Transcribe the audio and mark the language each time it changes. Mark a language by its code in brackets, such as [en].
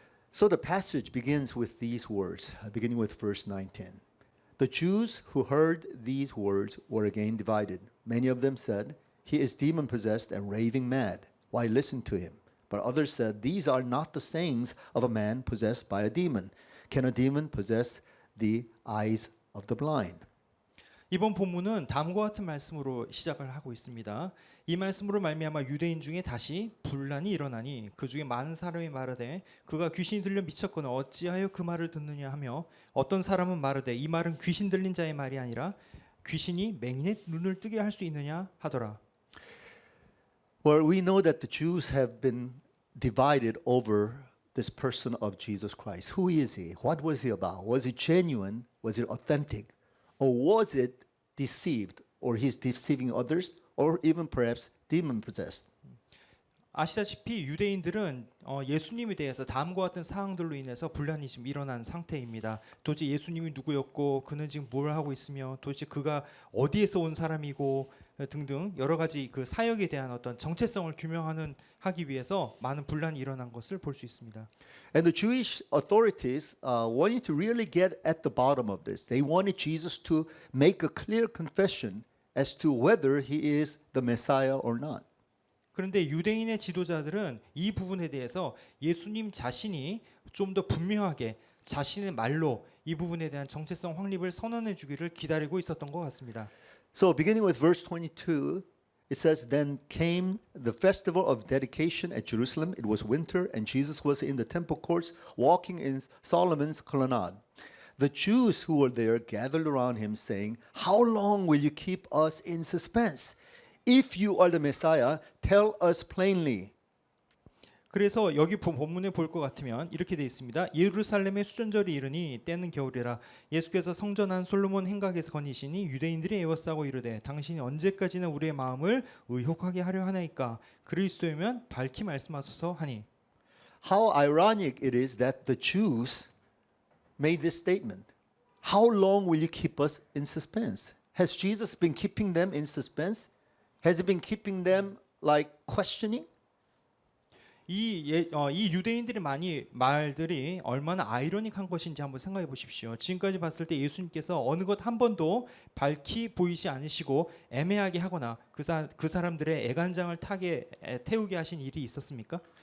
[en] So the passage begins with these words, beginning with verse 19. The Jews who heard these words were again divided. Many of them said, "He is demon-possessed and raving mad. Why listen to him?" But others said, "These are not the sayings of a man possessed by a demon. Can a demon possess the eyes of the blind?" [ko] 이번 본문은 다음과 같은 말씀으로 시작을 하고 있습니다. 이 말씀으로 말미암아 유대인 중에 다시 분란이 일어나니 그 중에 많은 사람이 말하되 그가 귀신이 들려 미쳤거나 어찌하여 그 말을 듣느냐 하며 어떤 사람은 말하되 이 말은 귀신 들린 자의 말이 아니라 귀신이 맹인의 눈을 뜨게 할 수 있느냐 하더라. [en] Well, we know that the Jews have been divided over this person of Jesus Christ. Who is he? What was he about? Was it genuine? Was it authentic? Or was it deceived? Or he's deceiving others? Or even perhaps demon-possessed? [ko] 아시다시피 유대인들은 예수님에 대해서 다음과 같은 사항들로 인해서 분란이 지금 일어난 상태입니다. 도대체 예수님이 누구였고 그는 지금 뭘 하고 있으며 도대체 그가 어디에서 온 사람이고 등등 여러 가지 그 사역에 대한 어떤 정체성을 규명하기 위해서 많은 분란이 일어난 것을 볼 수 있습니다. [en] And the Jewish authorities wanted to really get at the bottom of this. They wanted Jesus to make a clear confession as to whether he is the Messiah or not. [ko] 그런데 유대인의 지도자들은 이 부분에 대해서 예수님 자신이 좀 더 분명하게 자신의 말로 이 부분에 대한 정체성 확립을 선언해 주기를 기다리고 있었던 것 같습니다. [en] So beginning with verse 22, it says, Then came the festival of dedication at Jerusalem. It was winter, and Jesus was in the temple courts, walking in Solomon's colonnade. The Jews who were there gathered around him, saying, How long will you keep us in suspense? If you are the Messiah, tell us plainly. [ko] 그래서 여기 본문에 볼 것 같으면 이렇게 되어 있습니다. 예루살렘의 수전절이 이르니 때는 겨울이라 예수께서 성전 안 솔로몬 행각에서 거니시니 유대인들이 에워싸고 이르되 당신이 언제까지나 우리의 마음을 의혹하게 하려 하나이까 그리스도이면 밝히 말씀하소서 하니. [en] How ironic it is that the Jews made this statement. How long will you keep us in suspense? Has Jesus been keeping them in suspense? Has he been keeping them like questioning? [ko] 이 유대인들의 많이 말들이 얼마나 아이러닉한 것인지 한번 생각해 보십시오. 지금까지 봤을 때 예수님께서 어느 것 한 번도 밝히 보이지 않으시고 애매하게 하거나 그 사람들의 애간장을 태우게 하신 일이 있었습니까?